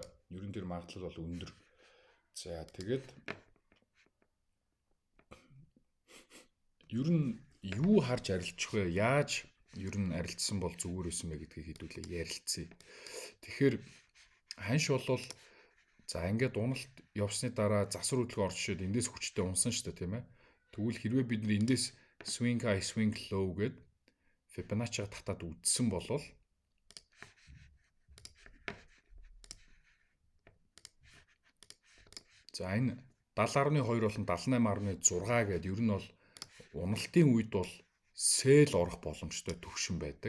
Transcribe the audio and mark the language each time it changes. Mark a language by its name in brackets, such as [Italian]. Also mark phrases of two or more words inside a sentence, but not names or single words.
[Mongolian] Ерөн тэр магадлал бол өндөр. За тэгээд ер нь юу харж арилжих вэ? Яаж ер нь арилцсан бол зүгээр байсан бэ гэдгийг хэдүүлээ ярилцъя. Тэгэхээр ханш болвол за ингээд уналт явсны дараа засвар хөдөлгөөн орж ирээд эндээс хүчтэй унсан шүү дээ, тийм ээ. Тэгвэл хэрвээ бид нар эндээс [English] swing high swing low [Mongolian] гэд Fibonacci-г татаад үзсэн болвол за энэ 70.2 болон 78.6 гэдэг ер нь бол уналтын үед бол сell орох боломжтой төвшин байдаг.